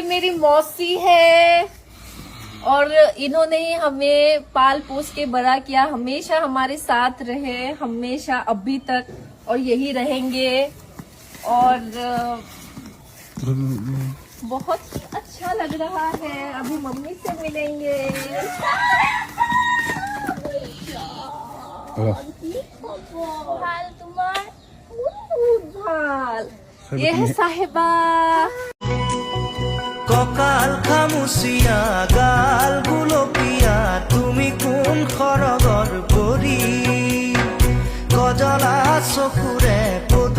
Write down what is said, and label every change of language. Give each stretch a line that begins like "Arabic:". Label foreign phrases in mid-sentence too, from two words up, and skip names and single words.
Hindi: मेरी मौसी है और इन्होंने हमें पाल पोस के बड़ा किया, हमेशा हमारे साथ रहे, हमेशा अभी तक और यही रहेंगे और बहुत ही अच्छा लग रहा है। अभी मम्मी से मिलेंगे।
Bangla: ভাল তোমার ভাল
Hindi: ये है साहेबा
Assamese: ককাল খামুচিয়া গাল গুলপিয়া তুমি কোন খৰগৰ পৰি গজলা চকুৰে